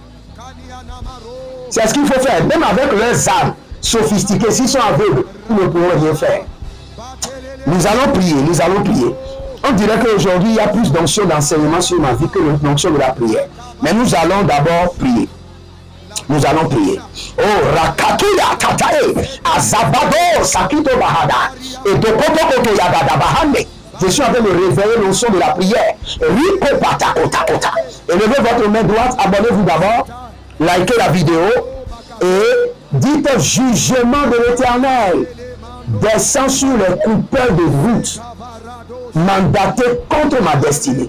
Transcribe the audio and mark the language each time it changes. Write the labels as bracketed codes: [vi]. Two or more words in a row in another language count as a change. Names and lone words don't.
[fr] C'est ce qu'il faut faire. Même avec leurs armes sophistiquées, s'ils sont aveugles, ils ne pourront rien faire. Nous allons prier, nous allons prier. On dirait qu'aujourd'hui, il y a plus d'onction d'enseignement sur ma vie que l'onction de la prière. Mais nous allons d'abord prier. Nous allons prier. Oh, Rakatuya Katae, Azabado, Sakito Bahada, et Tokoto Koto Yagada Bahane. Je suis en train de réveiller l'onction de la prière. Rico Pata Kota Kota. Élevez votre main droite, abonnez-vous d'abord, likez la vidéo et dites jugement de l'Éternel. Descends sur les coupeurs de route mandatés contre ma destinée.